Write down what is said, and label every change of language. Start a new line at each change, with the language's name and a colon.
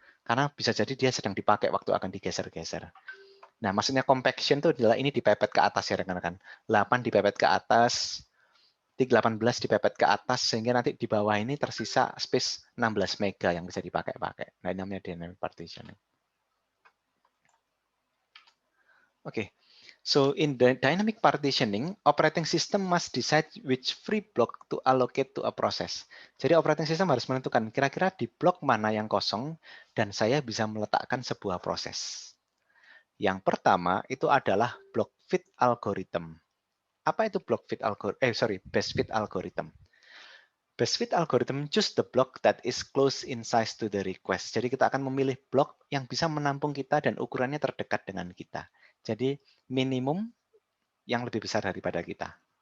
Indonesian: Karena bisa jadi dia sedang dipakai, waktu akan digeser-geser. Nah, maksudnya compaction itu adalah ini dipepet ke atas, ya rekan-rekan. 8 dipepet ke atas, 18 dipepet ke atas, sehingga nanti di bawah ini tersisa space 16 mega yang bisa dipakai-pakai. Nah, ini namanya dynamic partitioning. Oke.
English: So in the dynamic partitioning, operating system must decide which free block to allocate to a process.
Indonesian: Jadi operating system harus menentukan kira-kira di blok mana yang kosong dan saya bisa meletakkan sebuah proses. Yang pertama itu adalah block fit algorithm. Apa itu block fit algorithm? Best fit algorithm.
English: Best fit algorithm choose the block that is close in size to the request.
Indonesian: Jadi kita akan memilih blok yang bisa menampung kita dan ukurannya terdekat dengan kita. Jadi minimum yang lebih besar daripada kita.